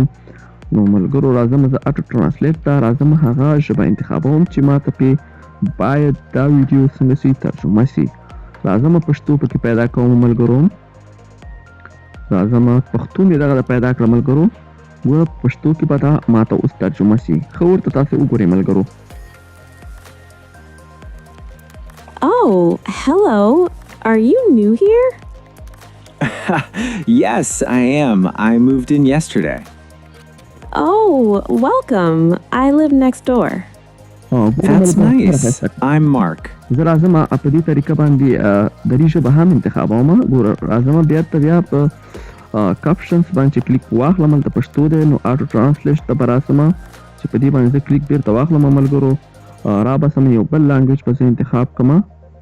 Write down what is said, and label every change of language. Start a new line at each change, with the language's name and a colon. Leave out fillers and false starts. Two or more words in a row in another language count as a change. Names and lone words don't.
Pashto: نو ملګرو راځم زه
English: auto translate
Pashto: ته، راځم هغه ژبه انتخابوم چې ماته پې باید دا ویډیو څنګه سي ترجمه سي. راځم پښتو پکې پیدا کوم ملګرو، راځم پښتو مې دغه پیدا کړه ملګرو، و پښتو کې به دا ماته اوس ترجمه سي. ښه ورته تاسې وګورئ ملګرو.
English: Oh, hello. Are you new here? Yes, I am. I moved in yesterday. Oh, welcome. I live next door. That's nice. I'm Mark.
Pashto: زه راځم په دې طریقه باندې دري ژبه هم انتخابوم. ګوره راځم بېرته بیا په کپشنز باندې کلیک واخلم، هلته پښتو دی، نو
English: auto translate
Pashto: ته به راسم، چې په دې باندې زه کلیک بېرته واخلم ملګرو، را بسم یو بل لانګویج به زه انتخاب کړم.